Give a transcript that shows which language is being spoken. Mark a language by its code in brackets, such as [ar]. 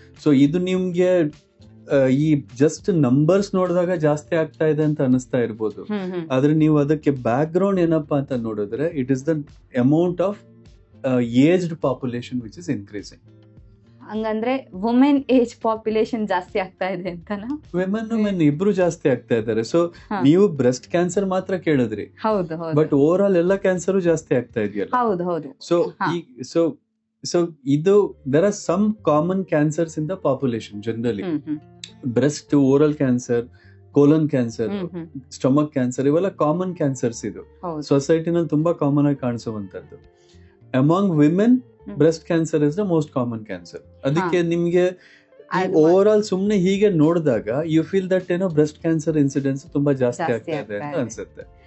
[kn] So ಇದು ನಿಮ್ಗೆ ಈ ಜಸ್ಟ್ ನಂಬರ್ಸ್ ನೋಡಿದಾಗ ಜಾಸ್ತಿ ಆಗ್ತಾ ಇದೆ ಅಂತ ಅನಿಸ್ತಾ ಇರ್ಬೋದು, ಆದ್ರೆ ನೀವು ಅದಕ್ಕೆ ಬ್ಯಾಕ್ ಗ್ರೌಂಡ್ ಏನಪ್ಪಾ ಅಂತ ನೋಡಿದ್ರೆ, [en] It is the amount of aged population which is increasing. [kn] ಹಂಗಂದ್ರೆ ವುಮೆನ್ ಏಜ್ ಪಾಪ್ಯುಲೇಷನ್ ಜಾಸ್ತಿ ಆಗ್ತಾ ಇದೆ ಅಂತನಾ? ಮೆನ್ ಇಬ್ರು ಜಾಸ್ತಿ ಆಗ್ತಾ ಇದ್ದಾರೆ. ಸೊ ನೀವು ಬ್ರೆಸ್ಟ್ ಕ್ಯಾನ್ಸರ್ ಮಾತ್ರ ಕೇಳಿದ್ರಿ, [en] but over all [kn] ಎಲ್ಲ ಕ್ಯಾನ್ಸರ್ ಜಾಸ್ತಿ ಆಗ್ತಾ ಇದೆಯಲ್ಲ. ಸೊ ಇದು [en] there are some common cancers in the population generally. Breast, oral cancer, colon cancer, stomach cancer [kn] ಇವೆಲ್ಲ ಕಾಮನ್ ಕ್ಯಾನ್ಸರ್ಸ್. ಇದು ಸೊಸೈಟಿನಲ್ಲಿ ತುಂಬಾ ಕಾಮನ್ ಆಗಿ ಕಾಣಿಸುವಂತದ್ದು. [en] Among women breast cancer is the most common cancer. [kn] ಅದಕ್ಕೆ ನಿಮ್ಗೆ ಓವರ್ ಆಲ್ ಸುಮ್ನೆ ಹೀಗೆ ನೋಡಿದಾಗ [en] you feel that [kn] ಏನೋ ಬ್ರೆಸ್ಟ್ ಕ್ಯಾನ್ಸರ್ ಇನ್ಸಿಡೆನ್ಸ್ ತುಂಬಾ ಜಾಸ್ತಿ ಆಗ್ತಾ ಇದೆ ಅಂತ ಅನ್ಸುತ್ತೆ.